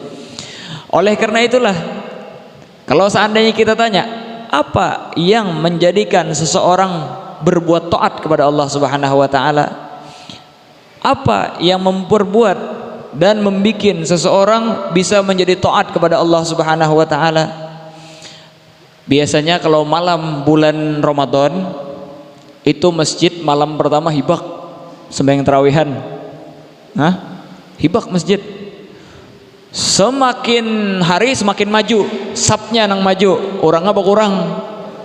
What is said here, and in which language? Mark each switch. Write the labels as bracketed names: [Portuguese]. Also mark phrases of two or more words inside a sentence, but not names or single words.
[Indonesian] Oleh karena itulah kalau seandainya kita tanya apa yang menjadikan seseorang berbuat taat kepada Allah [Arabic] سبحانه وتعالى, [Indonesian] apa yang memperbuat dan membikin seseorang bisa menjadi taat kepada Allah [Arabic] سبحانه وتعالى? [Banjar] Biasanya kalau malam bulan Ramadan itu masjid malam pertama hibak sembahyang tarawihan. Hibak masjid. Semakin hari semakin maju, sapnya nang maju, orangnya berkurang.